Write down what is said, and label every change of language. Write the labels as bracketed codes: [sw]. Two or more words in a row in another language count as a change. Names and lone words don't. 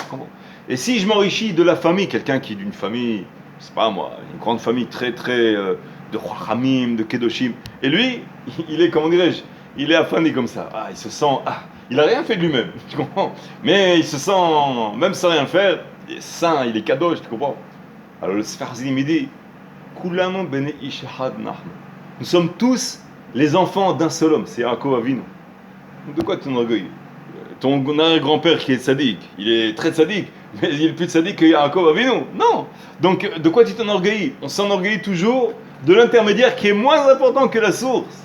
[fr] Et si je m'enrichis de la famille, quelqu'un qui est d'une famille, c'est pas moi, une grande famille très de Chachamim, de Kedoshim, et lui, il est, comment dirais-je, il est affamé comme ça. Il se sent, il a rien fait de lui-même, tu comprends? Mais il se sent, même sans rien faire, il est saint, il est kadosh, tu comprends? Alors le Sefer Hassidim il dit, [he] Kulanu bene ish echad nahnu. [fr] Nous sommes tous les enfants d'un seul homme, c'est Yaakov Avinu. Donc de quoi tu t'enorgueillis? Ton arrière-grand-père qui est sadique, il est très sadique, mais il est plus sadique que Yaakov Avinu. Non. Donc de quoi tu t'enorgueillis? On s'enorgueillit toujours de l'intermédiaire qui est moins important que la source.